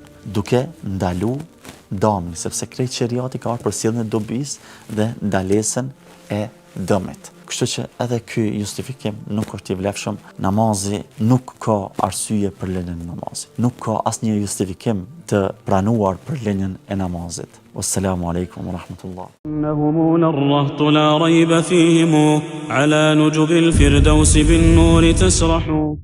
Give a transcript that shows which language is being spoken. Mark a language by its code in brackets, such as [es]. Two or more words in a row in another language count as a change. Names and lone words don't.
[sq] duke ndalu dëmin, sepse krejt sheriati ka ardhur për sjelljen e dobis dhe ndalesën e dëmit. Kështu që edhe ky justifikim nuk është i vlefshëm. Namazi nuk ka arsye për lënien e namazit. Nuk ka asnjë justifikim të pranuar për lënien e namazit. [ar] والسلام عليكم ورحمة الله. إنهم للرهط لا ريب فيهم على نجب الفردوس بالنور تسرح